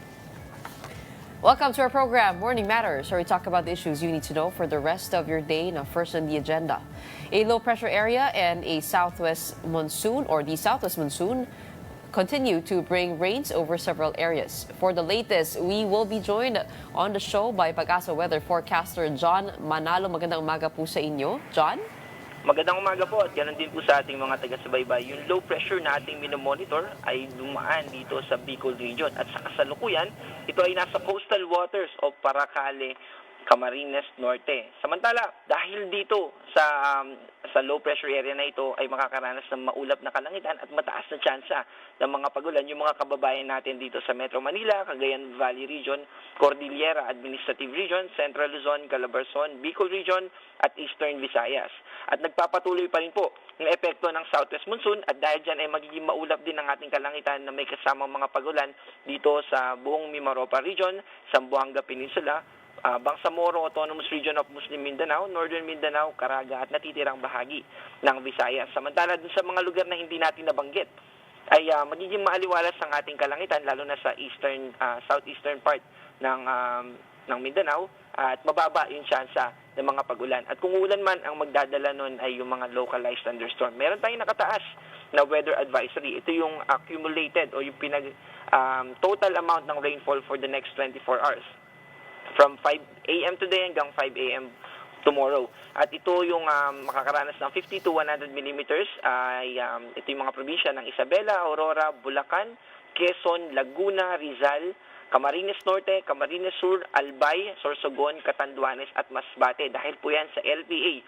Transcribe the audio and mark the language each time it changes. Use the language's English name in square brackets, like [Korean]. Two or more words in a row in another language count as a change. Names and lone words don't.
[English] Welcome to our program, Morning Matters, where we talk about the issues you need to know for the rest of your day. Now, first on the agenda, a low-pressure area and a southwest monsoon, or the southwest monsoon, continue to bring rains over several areas. For the latest, we will be joined on the show by Pag-asa weather forecaster John Manalo. [Filipino] Magandang umaga po sa inyo, John. Magandang umaga po at ganoon din po sa ating mga taga-subaybay. Yung [English] low pressure [Filipino] na ating minomonitor ay dumaan dito sa Bicol region at sa kasalukuyan, ito ay nasa coastal waters o Paracale, Camarines Norte. Samantala, dahil dito sa [English] low pressure area [Filipino] na ito ay makakaranas ng maulap na kalangitan at mataas na tsansa ng mga pagulan yung mga kababayan natin dito sa Metro Manila, Cagayan Valley Region, Cordillera Administrative Region, Central Luzon, Calabarzon, Bicol Region at Eastern Visayas. At nagpapatuloy pa rin po ang epekto ng [English] southwest monsoon [Filipino] at dahil dyan ay magiging maulap din ang ating kalangitan na may kasamang mga pagulan dito sa buong Mimaropa Region, Zamboanga Peninsula, Bangsamoro Autonomous Region of Muslim Mindanao, Northern Mindanao, Caraga at natitirang bahagi ng Visayas. Samantala dun sa mga lugar na hindi natin nabanggit ay magiging maaliwalas ang ating kalangitan lalo na sa [English] southeastern part [Filipino] ng Mindanao at mababa yung tsansa ng mga pagulan. At kung ulan man ang magdadala nun ay yung mga [English] localized thunderstorm. [Filipino] Meron tayong nakataas na [English] weather advisory. [Filipino] Ito yung accumulated o yung [English] total amount [Filipino] ng [English] rainfall for the next 24 hours. From 5 a.m. today [Filipino] hanggang 5 a.m. [English] tomorrow. [Filipino] At ito yung makakaranas ng [English] 50 to 100 millimeters. [Filipino] Ito yung mga probinsya ng Isabela, Aurora, Bulacan, Quezon, Laguna, Rizal, Camarines Norte, Camarines Sur, Albay, Sorsogon, Catanduanes at Masbate. Dahil po yan sa LPA.